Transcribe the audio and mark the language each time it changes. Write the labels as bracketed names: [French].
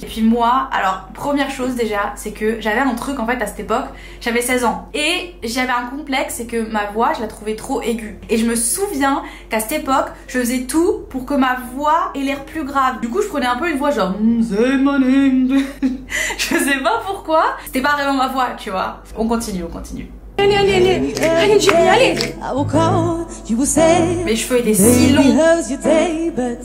[French] Et puis moi, alors première chose déjà, c'est que j'avais un truc en fait à cette époque, j'avais 16 ans. Et j'avais un complexe, c'est que ma voix, je la trouvais trop aiguë. Et je me souviens qu'à cette époque, je faisais tout pour que ma voix ait l'air plus grave. Du coup, je prenais un peu une voix genre [English] say my name. [French] Je sais pas pourquoi, c'était pas vraiment ma voix, tu vois. On continue. Allez, [English] I will call, you will say. [French] Mes cheveux étaient si longs.